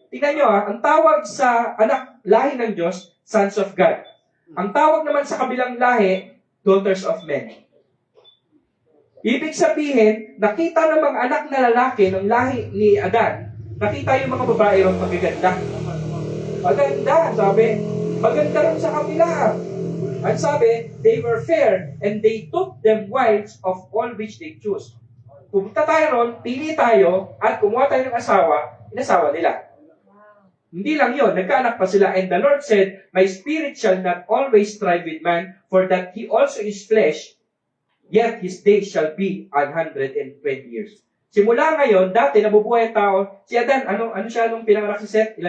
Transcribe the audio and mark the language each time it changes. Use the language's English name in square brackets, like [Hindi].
[Filipino] Tingnan nyo ang tawag sa anak, lahi ng Diyos, [English] sons of God. [Filipino] Ang tawag naman sa kabilang lahi, [English] daughters of men. [Filipino] Ibig sabihin, nakita ng mga anak na lalaki ng lahi ni Adan, nakita yung mga babae ron magaganda. Maganda, sabi. Maganda rin sa kapila. At sabi, [English] they were fair and they took them wives of all which they chose. [Filipino] Pumunta tayo ron, pili tayo, at kumuha tayo ng asawa, inasawa nila. Hindi lang yun, nagkaanak pa sila. [English] And the Lord said, my spirit shall not always strive with man, for that he also is flesh, yet his days shall be 120 years. [Filipino] Simula ngayon, dati nabubuhay ang tao, si Adan, ano siya nung pinanganak si Seth?